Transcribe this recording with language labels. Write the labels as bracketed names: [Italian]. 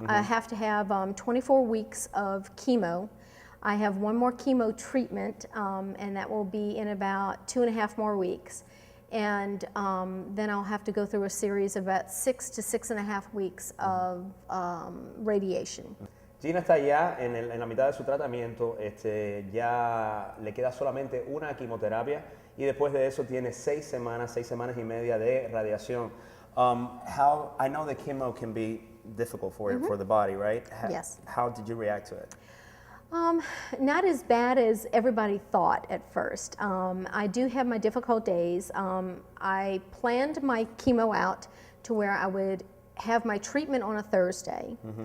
[English] I have to have 24 weeks of chemo. I have one more chemo treatment and that will be in about 2.5 more weeks. And then I'll have to go through a series of about 6 to 6.5 weeks of radiation. [Spanish] Gina está ya en la mitad de su tratamiento, ya le queda solamente una quimioterapia y después de eso tiene 6 semanas y media de radiación. [English] I know the chemo can be difficult for the body, right? Yes. How did you react to it? Not as bad as everybody thought at first. I do have my difficult days. I planned my chemo out to where I would have my treatment on a Thursday.